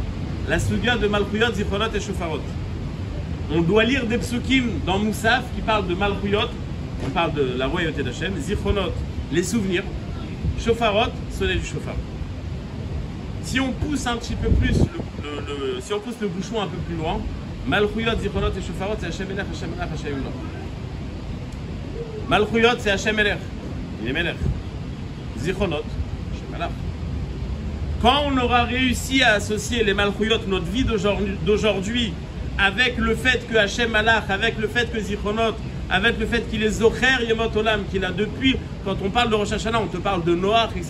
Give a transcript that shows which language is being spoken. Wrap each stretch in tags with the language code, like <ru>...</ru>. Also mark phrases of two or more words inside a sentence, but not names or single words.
<fr>La Suga de Malchuyot, Zichronot et Shofarot. On doit lire des psukim dans Moussaf qui parlent de Malchuyot, on parle de la royauté d'Hachem, Zichronot, les souvenirs, Shofarot, sonner du shofar. Si on pousse un petit peu plus, si on pousse le bouchon un peu plus loin, Malchuyot, Zichronot et Shofarot, c'est</fr> <he>השם מלך השם מלך השם מלך.</he> <fr>Malchuyot, c'est</fr> <he>השם מלך,</he> <fr>il est Melech.</fr> <he>זכרונות השם מלך.</he> <fr>Quand on aura réussi à associer les Malchuyot, notre vie d'aujourd'hui, avec le fait que</fr> <he>השם מלך,</he> <fr>avec le fait que Zichronot, avec le fait qu'il est</fr> <he>זוכר ימות עולם,</he> <fr>qu'il a depuis, quand on parle de Rosh Hashanah, on te parle de Noach, etc.</fr>